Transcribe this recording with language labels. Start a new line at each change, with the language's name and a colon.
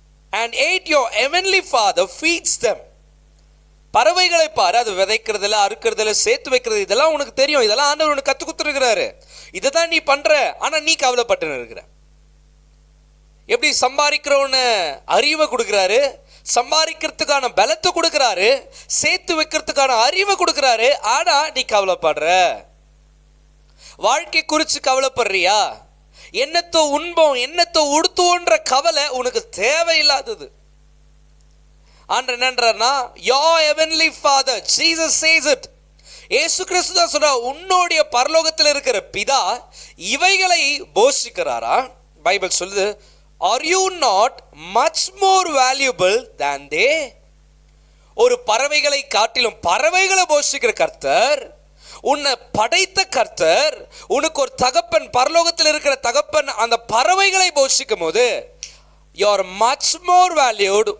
English: And yet your heavenly Father feeds them.
Tamil: பறவைகளை பாரு, அது விதைக்கிறதுல, அறுக்கிறதுல, சேர்த்து வைக்கிறது, இதெல்லாம் உனக்கு தெரியும், இதெல்லாம் ஆண்டவர் உனக்கு கற்றுக் கொடுத்துருக்கிறாரு, இதை தான் நீ பண்ற. ஆனா நீ கவலைப்பட்டு இருக்கிற. எப்படி சம்பாதிக்கிறவன்னு அறிவை கொடுக்குறாரு, சம்பாதிக்கிறதுக்கான பலத்தை கொடுக்குறாரு, சேர்த்து வைக்கிறதுக்கான அறிவை கொடுக்குறாரு. ஆனா நீ கவலைப்படுற. வாழ்க்கை குறித்து கவலைப்படுறியா? என்னத்தோ உண்போம், என்னத்தோ உடுத்துவோன்ற கவலை உனக்கு தேவையில்லாதது. ஆண்டவர் என்னன்றார்னா,
English: your heavenly Father, Jesus says it,
Tamil: இயேசு கிறிஸ்து தான் சொல்றா, உன்னுடைய பரலோகத்தில் இருக்கிற பிதா இவைகளை போஷிக்கிறாரா? பைபிள் சொல்லுது,
English: Are you not much more valuable than they?
Tamil: ஒரு பறவைகளை காட்டிலும், பறவைகளை போஷிக்கிற கர்த்தர், உன்னை படைத்த கர்த்தர், உனக்கு ஒரு தகப்பன், பரலோகத்தில் இருக்கிற தகப்பன் அந்த பறவைகளை போஷிக்கும் போது
English: You are much more valued.